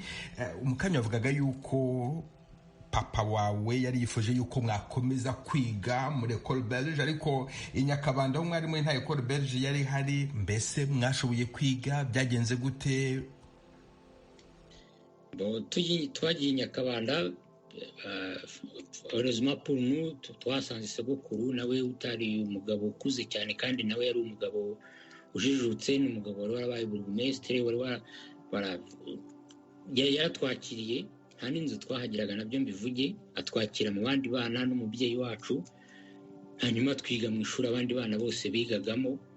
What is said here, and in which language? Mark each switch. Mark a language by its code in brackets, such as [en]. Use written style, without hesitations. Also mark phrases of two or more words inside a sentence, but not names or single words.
[rw] Umukanya wavugaga yuko papa wawe yari yifuje yuko mwakomeza kwiga muri École Belge, ariko i Nyakabanda aho mwari muri nta École Belge yari hari. Mbese mwashoboye kwiga, byagenze gute? Twagiye i Nyakabanda, [fr] heureusement pour nous, [rw] twasanze sogokuru nawe utari umugabo ukuze cyane, kandi nawe yari umugabo ujijutse, n'umugabo wari warabaye burugumesitiri, yaratwakiriye nta n'inzu twahagiraga nabyo mbivuge, atwakira mu bandi bana n'umubyeyi wacu, hanyuma twiga mu ishuri abandi bana bose bigagamo.